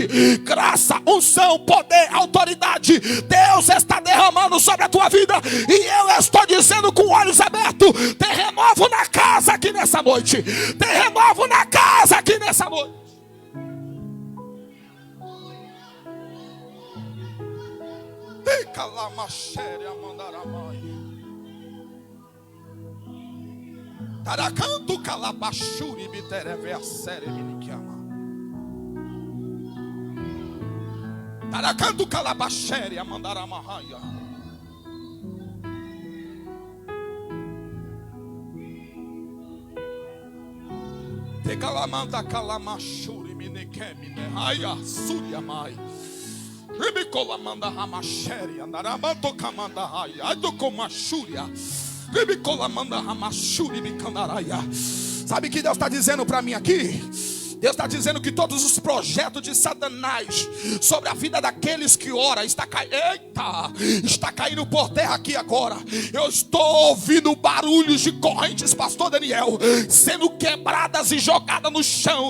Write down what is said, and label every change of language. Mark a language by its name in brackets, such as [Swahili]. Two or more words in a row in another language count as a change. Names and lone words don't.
[Portuguese] Graça, unção, poder, autoridade, Deus está derramando sobre a tua vida. E eu estou dizendo com olhos abertos: tem renovo na casa aqui nessa noite. Tem renovo na casa aqui nessa noite. Tem calamaxéria mandaramai. Taracanto calabachuri bitereve a série miniquiama. Taracanto calabaxéria mandaramahaya. Calamanda calamachuri minekemine aya suria mai ribicolamanda ramacheri andaramanto camanda aya ado comachuria ribicolamanda ramachuri bicandaraia. Sabe o que Deus está dizendo para mim aqui? Deus está dizendo que todos os projetos de Satanás sobre a vida daqueles que oram está caindo por terra aqui agora. Eu estou ouvindo barulhos de correntes, pastor Daniel, sendo quebradas e jogadas no chão.